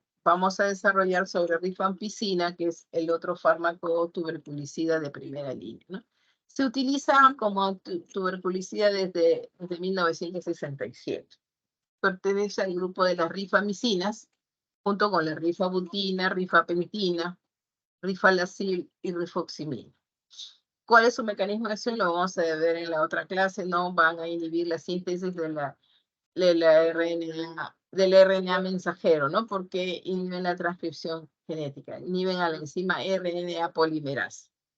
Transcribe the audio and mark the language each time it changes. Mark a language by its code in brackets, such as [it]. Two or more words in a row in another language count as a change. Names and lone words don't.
[es] Vamos a desarrollar sobre rifampicina, que es el otro fármaco tuberculicida de primera línea, ¿no? Se utiliza como tuberculicida desde 1967. Pertenece al grupo de las rifamicinas, junto con la rifabutina, rifapentina, rifalacil y rifoximina. ¿Cuál es su mecanismo de acción? Lo vamos a ver en la otra clase. No van a inhibir la síntesis de la RNA, del RNA mensajero, ¿no? Porque inhiben la transcripción genética, inhiben a la enzima RNA polimerasa.